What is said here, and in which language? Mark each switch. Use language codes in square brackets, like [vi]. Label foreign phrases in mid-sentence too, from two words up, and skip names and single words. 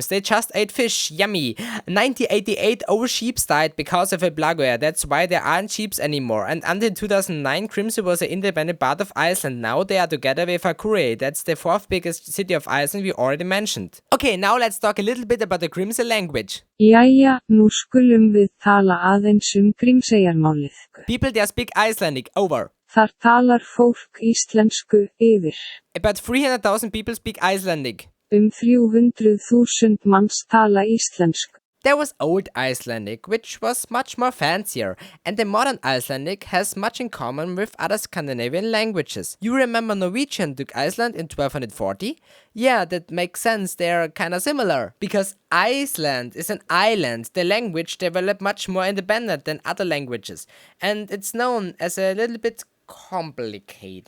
[en] They just ate fish, yummy. 1988, all sheep died because of a plague. That's why there aren't sheep anymore. And until 2009, Grimsey was an independent part of Iceland. Now they are together with Actuly. That's the fourth biggest city of Iceland we already mentioned. Okay, now let's talk a little bit about the Grimsey language. [is] Jæja, nú skulum við tala aðeins Grímseyjarmálið. [en] People there speak Icelandic, over. [is] Þar talar fólk íslensku yfir. [en] About 300,000 people speak Icelandic. [is] 300.000 manns tala íslensku. [en] There was Old Icelandic, which was much more fancier, and the modern Icelandic has much in common with other Scandinavian languages. You remember Norwegian took Iceland in 1240? Yeah, that makes sense, they're kinda similar. Because Iceland is an island, the language developed much more independent than other languages, and it's known as a little bit complicated.